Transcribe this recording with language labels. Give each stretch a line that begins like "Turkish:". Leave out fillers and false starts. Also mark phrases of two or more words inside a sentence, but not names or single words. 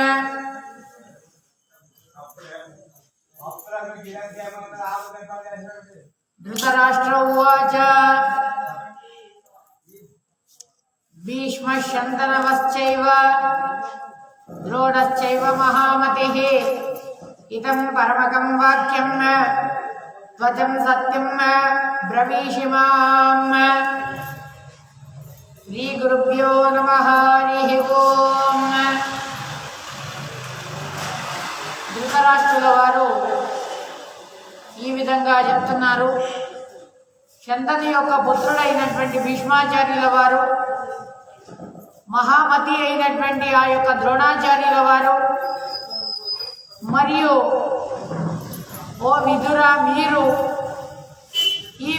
Sanskrit: धृतराष्ट्र उवाच भीष्मश्शन्तनवश्चैव द्रोणश्चैव महामतिः इदं परमकं वाक्यं त्वचं सत्यं ब्रवीषि माम्। श्री गुरुभ्यो नमः। हरिः ओम्।
Telugu: ధృతరాష్ట్రుల వారు ఈ విధంగా చెప్తున్నారు. శంతని యొక్క పుత్రుడైనటువంటి భీష్మాచార్యుల వారు, మహామతి అయినటువంటి ఆ యొక్క ద్రోణాచార్యుల వారు, మరియు ఓ విదుర మీరు ఈ